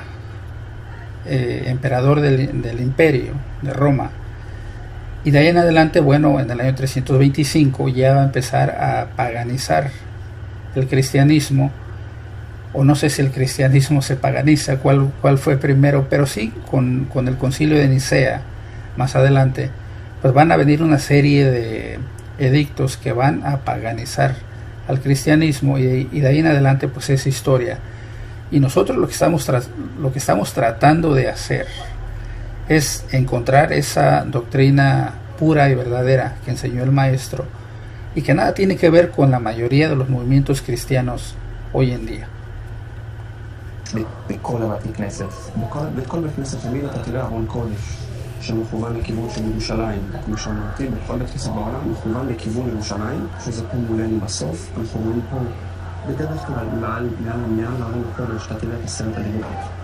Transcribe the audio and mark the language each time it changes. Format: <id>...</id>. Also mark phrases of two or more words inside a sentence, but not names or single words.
<es>emperador del imperio de Roma, y de ahí en adelante, bueno, en el año 325 ya va a empezar a paganizar el cristianismo, o no sé si el cristianismo se paganiza, cuál fue primero, pero sí, con el concilio de Nicea, más adelante, pues van a venir una serie de edictos que van a paganizar al cristianismo, y de ahí en adelante pues es historia. Y nosotros lo que estamos tratando de hacer es encontrar esa doctrina pura y verdadera que enseñó el maestro, y que nada tiene que ver con la mayoría de los movimientos cristianos hoy en día.</es> <he>בכל הבתי כנסת. בכל בית כנסת תמיד אתה תראה ארון קודש שמכוון לכיוון של ירושלים. כמו שאמרתי, בכל בית כנסת בעולם מכוון לכיוון ירושלים, שזה פה מולנו בסוף. אנחנו רואים פה בדרך כלל מעל ארון הקודש, אתה תראה את 10 הדיברות.</he>